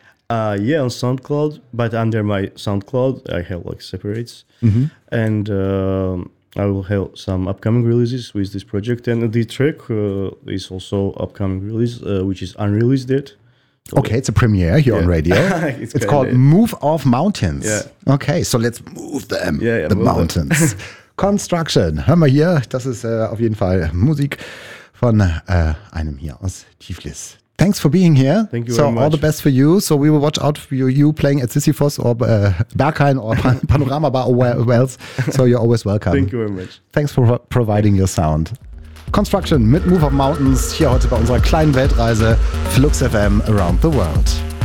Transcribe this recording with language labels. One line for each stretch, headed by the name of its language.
English: On SoundCloud, but under my SoundCloud, I have like separates. Mm-hmm. And I will have some upcoming releases with this project. And the track is also upcoming release, which is unreleased yet. Okay, it's a premiere here on radio. it's called Move Off Mountains. Yeah. Okay, so let's move them, the move mountains. Them.
German: Construction, hör mal hier, das ist auf jeden Fall Musik von einem hier aus Tiflis.
English: Thanks for being here. Thank you so very much. So all the best for you. So we will watch out for you playing at Sisyphos or Berghain or Panorama Bar or where else. So you're always welcome. Thank you very much. Thanks for providing your sound.
German: Construction mit Move of Mountains hier heute bei unserer kleinen Weltreise Flux FM Around the World.